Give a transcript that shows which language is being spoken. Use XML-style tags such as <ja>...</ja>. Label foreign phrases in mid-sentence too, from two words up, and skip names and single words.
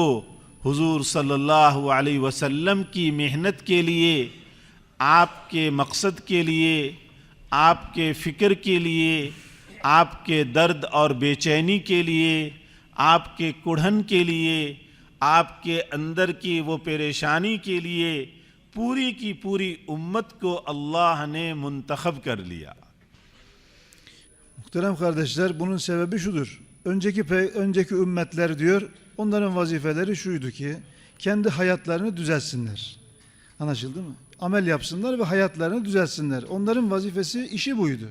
<hi>हुजूर</hi> <ar>صلى الله عليه وسلم</ar> <hi>की मेहनत के लिए, आपके मकसद के लिए, आपके फ़िक्र के लिए, आपके दर्द और बेचैनी के लिए, आपके कुढ़न के लिए, आपके अंदर की वो परेशानी के लिए पूरी की पूरी उम्मत को अल्लाह ने मुंतखब कर लिया।</hi> <tr>Muhterem kardeşler, bunun sebebi şudur. Önceki ümmetler diyor, onların vazifeleri şuydu ki kendi hayatlarını düzeltsinler. Anlaşıldı mı? Amel yapsınlar ve hayatlarını düzeltsinler. Onların vazifesi, işi buydu.</tr>